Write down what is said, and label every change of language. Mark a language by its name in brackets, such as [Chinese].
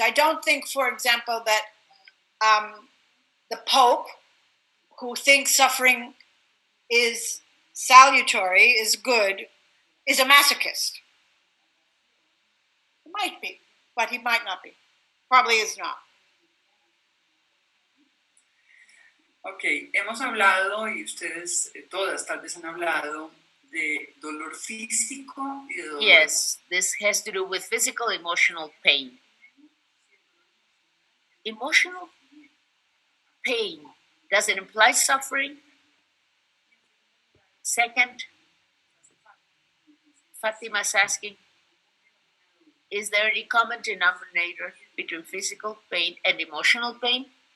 [English] I don't think, for example, that the Pope, who thinks suffering is salutary, is good, is a masochist. He might be, but he might not be. Probably is not. [Spanish] Ok, hemos hablado, y ustedes todas tal vez han hablado, de dolor físico y de dolor. [English] Yes, this has to do with physical, emotional pain. Emotional pain, does it imply suffering? Second, Fatima's asking, is there any common denominator between physical pain and emotional pain?